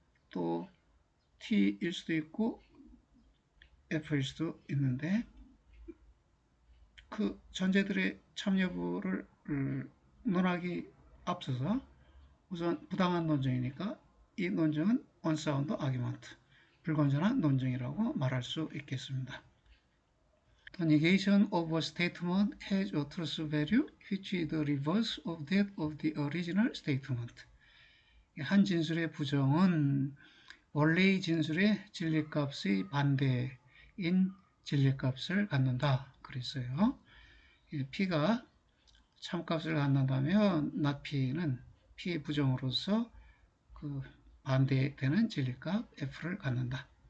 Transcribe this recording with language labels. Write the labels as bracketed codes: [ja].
[ko] 또 T일 수도 있고 F일 수도 있는데 그 전제들의 참 여부를 논하기 앞서서 우선 부당한 논증이니까 이 논증은 unsound argument, 불건전한 논증이라고 말할 수 있겠습니다. [en] The negation of a statement has a truth value which is the reverse of that of the original statement. [ko] 한 진술의 부정은 원래의 진술의 진리값의 반대인 진리값을 갖는다 그랬어요. P가 참값을 갖는다면 not P는 P의 부정으로서 그 반대되는 진리값 F를 갖는다.